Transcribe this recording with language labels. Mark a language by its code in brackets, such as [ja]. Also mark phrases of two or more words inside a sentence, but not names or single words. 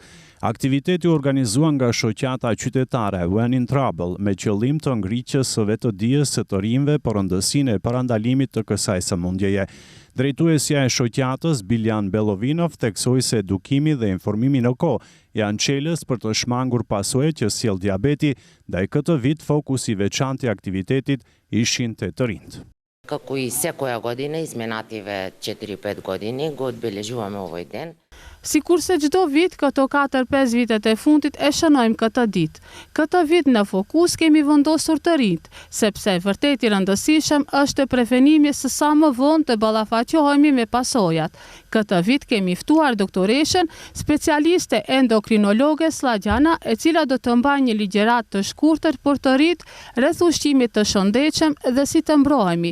[sq] Aktiviteti u organizuan nga shoqata qytetare When in Trouble me qëllim të ngriqjes së vetëdijes së të rinjve për rëndësinë e parandalimit të kësaj sëmundjeje. Drejtuesja e shoqatës Biljan Belovinov theksoi se edukimi dhe informimi në kohë janë çelës për të shmangur pasojat që sjell diabeti, ndaj këtë vit fokusi i veçantë i aktivitetit ishin te të rinjt. [mk] Како и секоја година, изминативе 4-5 години, го одбележуваме овој ден. [sq] Sikurse çdo vit, këto 4-5 vitet e fundit e shënojmë këtë ditë. Këtë vit në fokus kemi vendosur të rinjt, sepse vërtet i rëndësishëm është prevenimi së sa më vonë të ballafaqohemi me pasojat. Këtë vit kemi ftuar doktoreshën, specialiste endokrinologe Sllagjana, e cila do të mbajë një ligjëratë të shkurtër për të rinjt rreth ushqimit të shëndetshëm dhe si të mbrohemi.